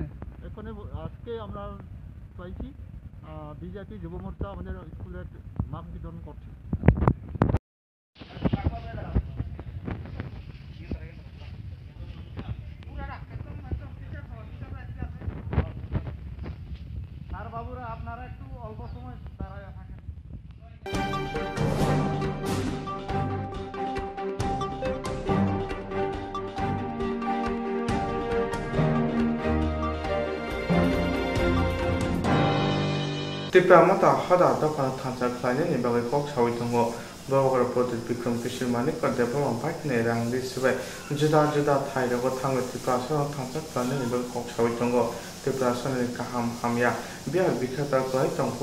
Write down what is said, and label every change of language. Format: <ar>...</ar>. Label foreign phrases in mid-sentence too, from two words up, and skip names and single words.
<bn>আজকে আমরা পাইছি বিজেপি যুব মোর্চা আমাদের স্কুলের মাস্ক বিতরণ করছে। বাবুরা আপনারা একটু অল্প সময় দাঁড়ায় থাকেন।</bn> <trp>Tipra mata hada dapana thansa khlaine ni bagai kok sawi tongo bawa project Bikram Kishir Manik ka</trp> <en>development partner</en> <trp>rang di sibai juda thai rago thangwe tipra sa thansa khlaine ni bagai kok sawi tongo tipra sa ni kaham hamya biar bikhata klai tongko</trp>